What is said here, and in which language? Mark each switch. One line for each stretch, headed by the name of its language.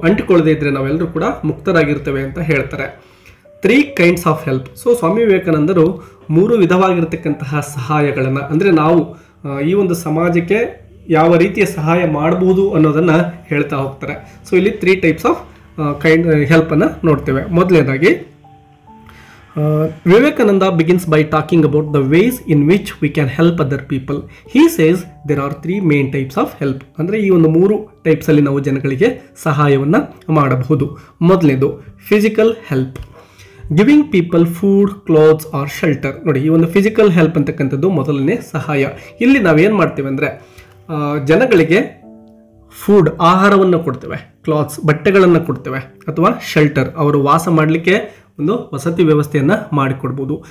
Kannada: ಅಂಟಿಕೊಳ್ಳದೇ ಇದ್ದರೆ ನಾವೆಲ್ಲರೂ ಕೂಡ ಮುಕ್ತರಾಗಿರ್ತೇವೆ ಅಂತ ಹೇಳ್ತಾರೆ.
English: 3 kinds of help.
Kannada: ಸೊ ಸ್ವಾಮಿ ವಿವೇಕಾನಂದರು 3 ವಿಧವಾಗಿರ್ತಕ್ಕಂತಹ ಸಹಾಯಗಳನ್ನು, ಅಂದರೆ ನಾವು ಈ ಒಂದು ಸಮಾಜಕ್ಕೆ ಯಾವ ರೀತಿಯ ಸಹಾಯ ಮಾಡಬಹುದು ಅನ್ನೋದನ್ನು ಹೇಳ್ತಾ ಹೋಗ್ತಾರೆ. ಸೊ ಇಲ್ಲಿ 3 types ಆಫ್ ಹೆಲ್ಪನ್ನು ನೋಡ್ತೇವೆ.
English: ಮೊದಲನೇದಾಗಿ Vivekananda begins by talking about the ways in which we can help other people. He says there are 3 main types of help.
Kannada: ಅಂದರೆ ಈ ಒಂದು 3 ಟೈಪ್ಸಲ್ಲಿ ನಾವು ಜನಗಳಿಗೆ ಸಹಾಯವನ್ನು ಮಾಡಬಹುದು.
English: ಮೊದಲನೇದು physical help, giving people food, clothes or shelter.
Kannada: ನೋಡಿ, ಈ ಒಂದು ಫಿಸಿಕಲ್ ಹೆಲ್ಪ್ ಅಂತಕ್ಕಂಥದ್ದು ಮೊದಲನೇ ಸಹಾಯ. ಇಲ್ಲಿ ನಾವೇನು ಮಾಡ್ತೇವೆ ಅಂದರೆ ಜನಗಳಿಗೆ ಫುಡ್, ಆಹಾರವನ್ನು ಕೊಡ್ತೇವೆ, ಕ್ಲಾತ್ಸ್, ಬಟ್ಟೆಗಳನ್ನು ಕೊಡ್ತೇವೆ, ಅಥವಾ ಶೆಲ್ಟರ್, ಅವರು ವಾಸ ಮಾಡಲಿಕ್ಕೆ ಒಂದು ವಸತಿ ವ್ಯವಸ್ಥೆಯನ್ನು ಮಾಡಿಕೊಡ್ಬೋದು.